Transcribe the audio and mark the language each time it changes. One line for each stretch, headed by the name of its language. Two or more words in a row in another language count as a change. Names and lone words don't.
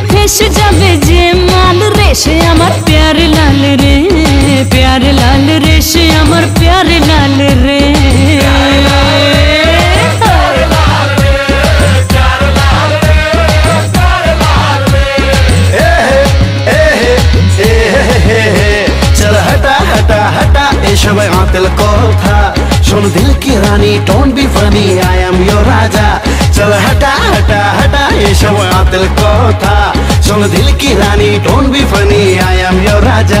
Bangla: শেষ যাবে যে মাল রে সে আমার প্যারে লাল রে, প্যারে লাল রে সে আমার প্যারে লাল রে।
Hindi: चल हटा हटा हटा ये सब आतिल कोथा, सुन दिल की रानी
English: don't be funny I'm your
Hindi: राजा। चल हटा हटा हटा ये सब आतिल कोथा, सुन दिल की रानी
English: don't be funny I'm your
Hindi: राजा।